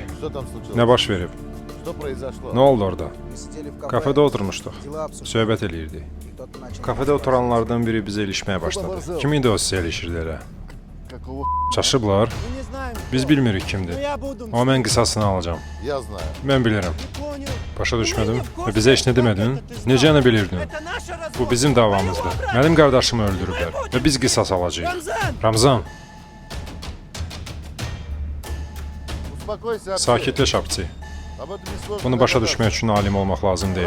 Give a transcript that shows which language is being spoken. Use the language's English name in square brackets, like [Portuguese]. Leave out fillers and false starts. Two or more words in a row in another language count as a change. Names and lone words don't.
[Russian] Что там случилось? [Azerbaijani] nə baş verib? [Russian] Что произошло? [Azerbaijani] Nə oldu orada? Kafedə oturmuşduq, söhbət eləyirdik. Kafedə oturanlardan biri bizə ilişməyə başladı. Kim idi o sizə ilişirdi elə? [Russian] Какого [Azerbaijani] Çaşıblar. Biz bilmirik kimdir. Amma mən qisasını alacağam. [Russian] Я знаю. [Azerbaijani] Mən bilirəm. Başa düşmədim və bizə heç nə demədin. Necə nə bilirdin? Bu bizim davamızdır. Mənim qardaşımı öldürüblər və biz qisas alacağıq. Ramzan, Sakitləş Abçi. Bunu başa düşmək üçün alim olmaq lazım deyil.